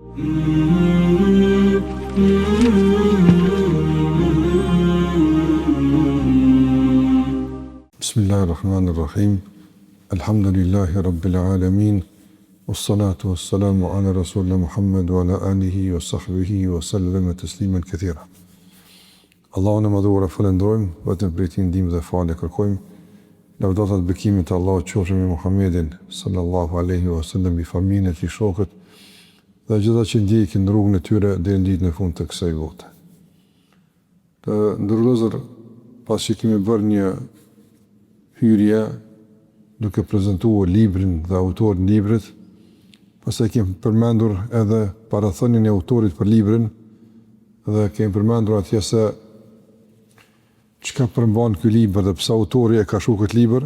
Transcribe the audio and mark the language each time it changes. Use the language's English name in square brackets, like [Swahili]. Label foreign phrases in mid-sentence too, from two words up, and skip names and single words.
[Arabic] Bismillahirrahmanirrahim. الحمد لله رب العالمين والصلاة والسلام على رسولنا محمد وعلى آله وصحبه وسلم تسليما كثيرا. [Albanian] Allahun e madhuar falenderojmë, vetëm prej tij ndihmë dhe falë kërkojmë. Lavdata dhe bekimet e Allahut qofshin me Muhammedin [Arabic] صلى الله عليه وسلم, [Albanian] me familjen e tij, shokët dhe gjithë ata që ndjekin rrugën e tyre deri në ditën e fundit të kësaj bote. Të ndërlozur, pasi kemi bërë një hyrje duke prezantuar librin dhe autorin e librit, pastaj kemi përmendur edhe parathënien e autorit për librin dhe kemi përmendur atje se çka përmban ky libër dhe pse autori e ka shkruar këtë libër.